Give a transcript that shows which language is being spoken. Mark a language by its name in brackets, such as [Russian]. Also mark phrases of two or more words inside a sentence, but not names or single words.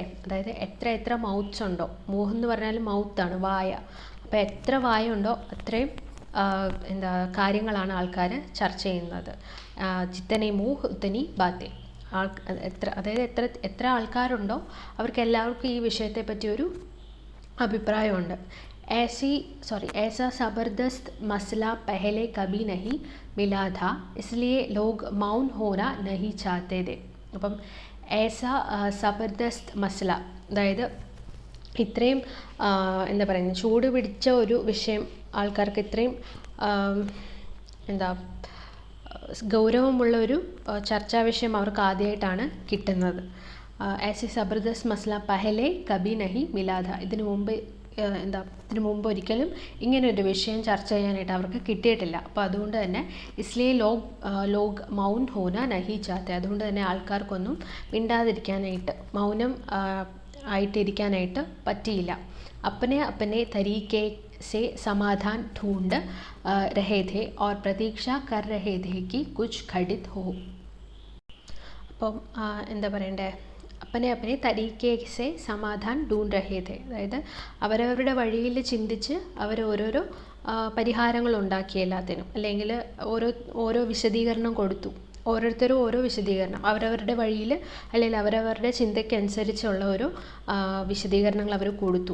[Malayalam] അതായത് എത്ര മൗത്ത്സ് ഉണ്ടോ, മൂഹ് എന്ന് പറഞ്ഞാൽ മൗത്താണ്, വായ. അപ്പോൾ എത്ര വായ ഉണ്ടോ അത്രയും കാര്യങ്ങളാണ് ആൾക്കാർ ചർച്ച ചെയ്യുന്നത്. [Hindi] जितने मुँह उतनी बातें, [Malayalam] എത്ര ആൾക്കാരുണ്ടോ അവർക്ക് എല്ലാവർക്കും ഈ വിഷയത്തെ പറ്റി ഒരു അഭിപ്രായമുണ്ട്. [Hindi] ऐसा ज़बरदस्त मसला पहले कभी नहीं मिला था, इसलिए लोग मौन होना नहीं चाहते थे. [Malayalam] അപ്പം [Hindi] ऐसा ज़बरदस्त मसला, [Malayalam] അതായത് ഇത്രയും എന്താ പറയുന്നത്, ചൂട് പിടിച്ച ഒരു വിഷയം ആൾക്കാർക്ക് ഇത്രയും ഗൗരവമുള്ള ഒരു ചർച്ചാ വിഷയം അവർക്ക് ആദ്യമായിട്ടാണ് കിട്ടുന്നത്. [Hindi] ऐसे ज़बरदस्त मसला पहले कभी नहीं मिला था, [Malayalam] ഇതിനു മുമ്പ് ഒരിക്കലും ഇങ്ങനൊരു വിഷയം ചർച്ച ചെയ്യാനായിട്ട് അവർക്ക് കിട്ടിയിട്ടില്ല. അപ്പോൾ അതുകൊണ്ട് തന്നെ [Hindi] इसलिए लोग मौन होना नहीं चाहते, [Malayalam] അതുകൊണ്ട് തന്നെ ആൾക്കാർക്കൊന്നും മിണ്ടാതിരിക്കാനായിട്ട്, മൗനം ആയിട്ടിരിക്കാനായിട്ട് പറ്റിയില്ല. [Hindi] अपने तरीके से समाधान ढूंढ रहे थे और प्रतीक्षा कर रहे थे कि कुछ घटित हो. [Malayalam] അപ്പം എന്താ പറയണ്ടേ, [Hindi] अपने तरीके से समाधान ढूंढ रहे थे, [Malayalam] അതായത് അവരവരുടെ വഴിയിൽ ചിന്തിച്ച് അവർ ഓരോരോ പരിഹാരങ്ങൾ ഉണ്ടാക്കി എല്ലാത്തിനും, അല്ലെങ്കിൽ ഓരോ വിശദീകരണം കൊടുത്തു. ഓരോരുത്തരും ഓരോ വിശദീകരണം അവരവരുടെ വഴിയിൽ, അല്ലെങ്കിൽ അവരവരുടെ ചിന്തയ്ക്കനുസരിച്ചുള്ള ഓരോ വിശദീകരണങ്ങൾ അവർ കൊടുത്തു.